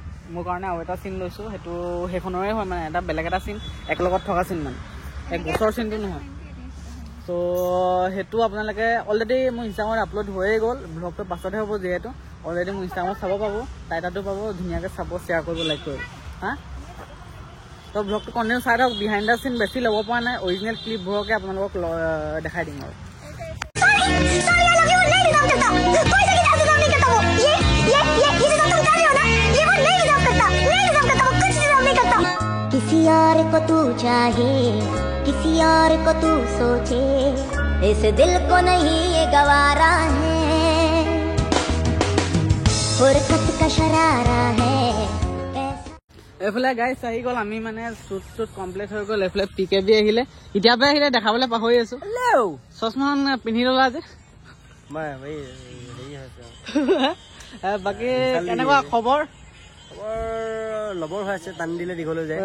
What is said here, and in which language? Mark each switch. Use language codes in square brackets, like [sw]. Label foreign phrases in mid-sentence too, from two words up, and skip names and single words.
[as] মোৰ কাৰণে আৰু এটা চিন লৈছোঁ সেইখনৰে হয় মানে এটা বেলেগ এটা চিন এক লগত থকা চিন মানে এক গছৰ চিনটো নহয় ত' সেইটো আপোনালোকে অলৰেডি মোৰ ইনষ্টাগ্ৰামত আপলোড হৈয়ে গ'ল ব্লগটো পাছতহে হ'ব যিহেতু অলৰেডি মোৰ ইনষ্টাগ্ৰামত চাব পাব তাই তাতো পাব ধুনীয়াকৈ চাব শ্বেয়াৰ কৰিব লাইক কৰিব হা ত' ব্লগটো কণ্টিনিউ চাই থাকক [en] behind the scene [as] বেছি ল'ব পৰা নাই অৰিজিনেল ক্লিপবোৰকে আপোনালোকক দেখাই দিম আৰু [hi] किसी और को तू चाहे किसी और को तू सोचे इस दिल को नहीं ये गवारा है फुर्सत का शरारा है [as] এইফালে গাইছ আহি গ'ল আমি মানে [en] shoot complete [as] হৈ গ'ল এইফালে পিকেবি আহিলে এতিয়াৰ পৰা আহিলে দেখাবলৈ পাহৰি আছো চশমাখন পিন্ধি ল'লা যে বাকী কেনেকুৱা খবৰ লবৰ হৈ আছে টান দিলে দীঘলৈ যায়